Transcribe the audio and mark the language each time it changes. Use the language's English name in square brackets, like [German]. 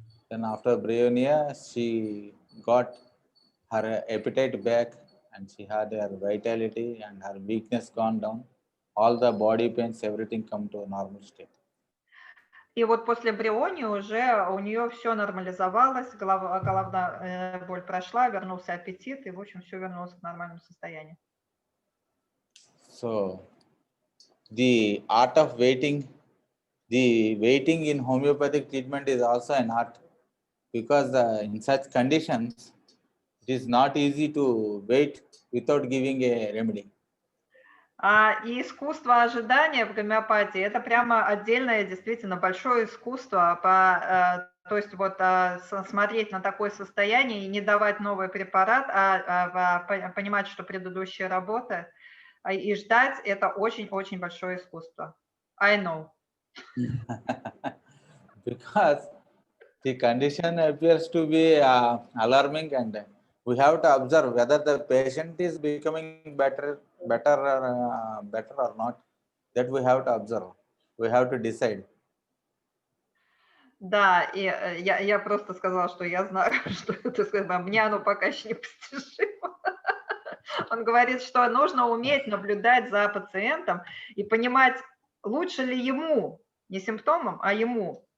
[English] Then after Bryonia, she got her appetite back and she had her vitality and her weakness gone down. All the body pains, everything come to a normal state. [Russian] И вот после Брионии уже у нее все нормализовалось, головная боль прошла, вернулся аппетит, и, в общем, все вернулось к нормальному состоянию. [English] So, the art of waiting, the waiting in homeopathic treatment is also an art, because in such conditions, it is not easy to wait without giving a remedy. [Russian] И искусство ожидания в гомеопатии – это прямо отдельное, действительно большое искусство по То есть вот смотреть на такое состояние и не давать новый препарат, понимать, что предыдущая работа, и ждать – это очень-очень большое искусство. [English] I know. Because the condition appears to be alarming, and we have to observe whether the patient is becoming better or not. That we have to observe. We have to decide. [Russian] Да, и я просто сказала, что я знаю, что это сказано. Мне оно пока еще не постижимо. Он говорит, что нужно уметь наблюдать за пациентом и понимать, лучше ли ему, не симптомам, а ему.